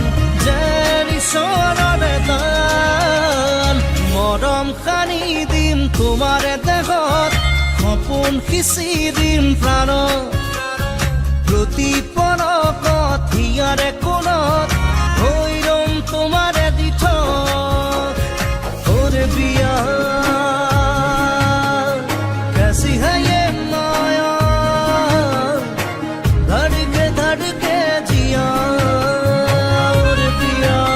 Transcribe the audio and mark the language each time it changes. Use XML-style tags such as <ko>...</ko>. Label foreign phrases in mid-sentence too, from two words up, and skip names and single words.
<as>যেন ঈশ্বৰৰ দান, মৰম সানি দিম তোমাৰে দেহত, সপোন সিঁচি দিম প্ৰাণত, প্ৰতি পলকত হিয়াৰে কোণত হৈ ৰম তোমাৰে দিঠক,</as> <hi>ओरे पिया कैसी है ये माया, धड़के जिया ओरे पिया</hi>